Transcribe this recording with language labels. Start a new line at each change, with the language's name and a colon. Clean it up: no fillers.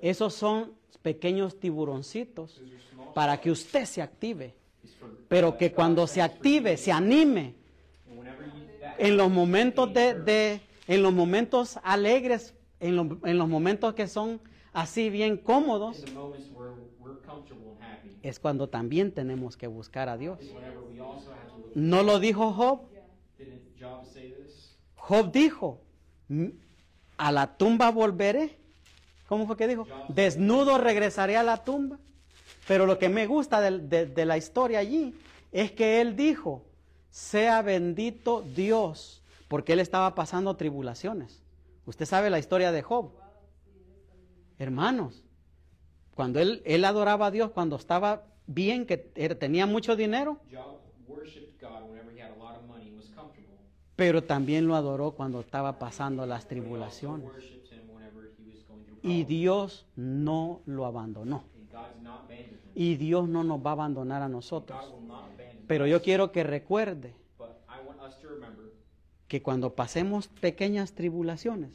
Spanish: Esos son pequeños tiburoncitos
English: Those are small.
Spanish: para que usted se active.
English: It's for,
Spanish: Pero que cuando se active, se anime
English: and whenever you that
Spanish: en los momentos en los momentos alegres, en los momentos que son así bien cómodos,
English: in the moments where we're comfortable and happy,
Spanish: es cuando también tenemos que buscar a Dios.
English: is whenever we also have to look.
Spanish: ¿No lo dijo Job?
English: Didn't Job say this?
Spanish: Job dijo, a la tumba volveré. ¿Cómo fue que dijo? Desnudo regresaré a la tumba. Pero lo que me gusta de la historia allí es que él dijo, sea bendito Dios, porque él estaba pasando tribulaciones. Usted sabe la historia de Job. Hermanos, cuando él adoraba a Dios, cuando estaba bien, que tenía mucho dinero,
English: Job worshipped God whenever he had a lot of money and was comfortable.
Spanish: pero también lo adoró cuando estaba pasando las
English: He also
Spanish: tribulaciones.
English: worshipped him whenever he was going through
Spanish: Y
English: problems.
Spanish: Dios no lo abandonó.
English: And God's not abandoned him.
Spanish: Y Dios no nos va a abandonar a nosotros.
English: God will not abandon
Spanish: Pero
English: us.
Spanish: yo quiero que recuerde
English: But I want us to remember
Spanish: que cuando pasemos pequeñas tribulaciones,